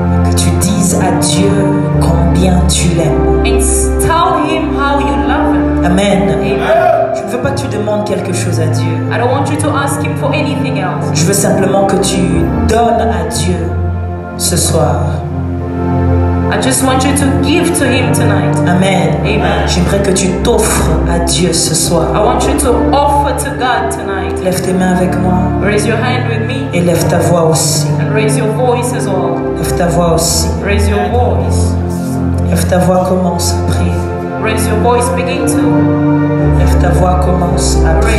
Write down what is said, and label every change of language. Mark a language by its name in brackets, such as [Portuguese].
[French] Que tu dises à Dieu combien tu l'aimes. [English] And tell Him how you love Him. Amen. Amen. [French] Je ne veux pas que tu demandes quelque chose à Dieu. [English] I don't want you to ask Him for anything else. [French] Je veux simplement que tu donnes à Dieu ce soir. [English] I just want you to give to Him tonight. Amen. Amen. [French] J'aimerais que tu t'offres à Dieu ce soir. [English] I want you to offer to God tonight. [French] Lève tes mains avec moi. [English] Raise your hand with me. [French] Et lève ta voix aussi. [English] And raise your voice as well. [French] Lève ta voix aussi. [English] Raise your voice. [French] Lève ta voix, commence à prier. [English] Raise your voice, begin to. [French] Lève ta voix, commence à prier.